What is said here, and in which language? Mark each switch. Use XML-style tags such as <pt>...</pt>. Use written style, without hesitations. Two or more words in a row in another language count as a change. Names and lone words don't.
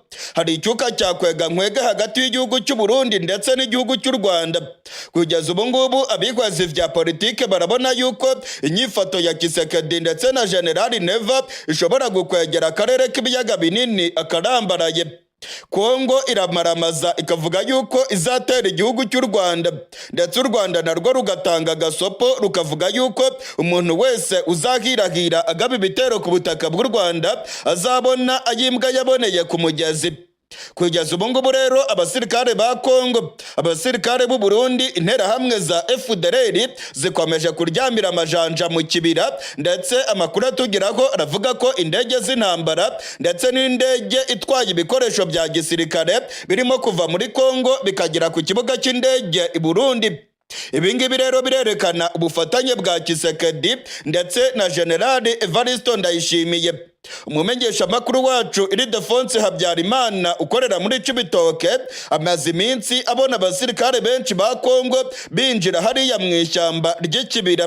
<rw>Hari icyuka cya kwega nkwege hagati y'igihugu cy'u Burundi ndetse n'igihugu cy'u Rwanda.</rw> <rn>Kugeza ubu ngubu abihwezi vya politike barabona yuko inyifato ya Tshisekedi ndetse na General Neva ishobora gukwegera akarere k'ibiyaga binini akarambaraye.</rn> <rw>Kongo iramaramaza ikavuga yuko izatera igihugu cy'u Rwanda, ndetse u Rwanda narwo rugatanga gasopo rukavuga yuko umuntu wese uzahirahira agaba ibitero ku butaka bw'u Rwanda azabona ayimbwa yaboneye ku mugezi. Kugeza ubu ngubu rero abasirikare ba Kongo, abasirikare b'u Burundi, interahamwe za FDLR zikomeje kuryamira amajanja mu kibira, ndetse amakuru atugeraho aravuga ko indege z'intambara ndetse n'indege itwaye ibikoresho bya gisirikare birimo kuva muri Kongo bikagera ku kibuga cy'indege i Burundi. Ibingibi rero birerekana ubufatanye bwa Tshisekedi ndetse na General Ejo Ndayishimiye. Umumenyesha makuru wacu Ildefonse Habyarimana ukorera muri Cibitoke amaze iminsi abona abasirikare benshi ba Kongo binjira hariya mu ishyamba ry'ikibira.</rw>